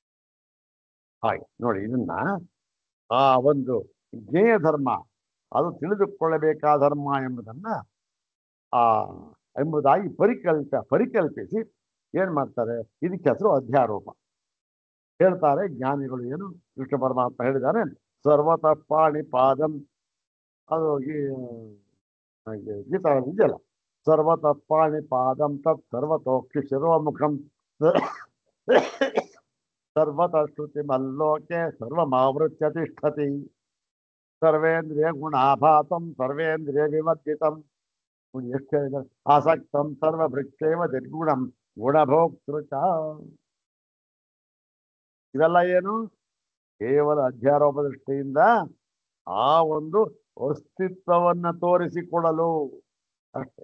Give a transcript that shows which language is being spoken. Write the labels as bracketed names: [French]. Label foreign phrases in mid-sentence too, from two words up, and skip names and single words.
[Kannada] ಹಾಗೆ ನೋಡಿ, ಇದನ್ನ ಆ ಒಂದು ಜ್ಞೇಯ ಧರ್ಮ, ಅದು ತಿಳಿದುಕೊಳ್ಳಬೇಕಾದ ಧರ್ಮ ಎಂಬುದನ್ನ ಎಂಬುದಾಗಿ ಪರಿಕಲ್ಪಿಸಿ ಏನ್ ಮಾಡ್ತಾರೆ? ಇದಕ್ಕೆ ಹೆಸರು ಅಧ್ಯಾರೋಪ. ಹೇಳ್ತಾರೆ ಜ್ಞಾನಿಗಳು. ಏನು ಕೃಷ್ಣ ಪರಮಾತ್ಮ ಹೇಳಿದಾನೆ, [Sanskrit] ಸರ್ವತಃ ಪಾಣಿ ಪಾದಂ. [Kannada] ಅದು ಗೀತಾ ಇದೆಯಲ್ಲ, [Sanskrit] ಸರ್ವತಃ ಪಾಣಿ ಪಾದಂ ತತ್ ಸರ್ವತೋಕ್ಷಿ ಶಿರೋಮುಖಂ ಸರ್ವತಃ ಶ್ರುತಿ ಮಲ್ಲೋಕೆ ಸರ್ವಮಾವೃತ್ಯ ತಿಷ್ಠತಿ ಸರ್ವೇಂದ್ರಿಯ ಗುಣಾಭಾಸಂ ಸರ್ವೇಂದ್ರಿಯ ವಿಮರ್ಜಿತಂ. [Kannada] ಎಷ್ಟು ಹೇಳಿದ್ದಾರೆ? [Sanskrit] ಆಸಕ್ತಂ ಸರ್ವಭೃಕ್ಷೇವ ನಿರ್ಗುಣಂ ಗುಣಭೋಕ್ತೃಚ. [Kannada] ಇವೆಲ್ಲ ಏನು? ಕೇವಲ ಅಧ್ಯಾರೋಪ ದೃಷ್ಟಿಯಿಂದ ಆ ಒಂದು ಅಸ್ತಿತ್ವವನ್ನ ತೋರಿಸಿಕೊಡಲು ಅಷ್ಟೇ.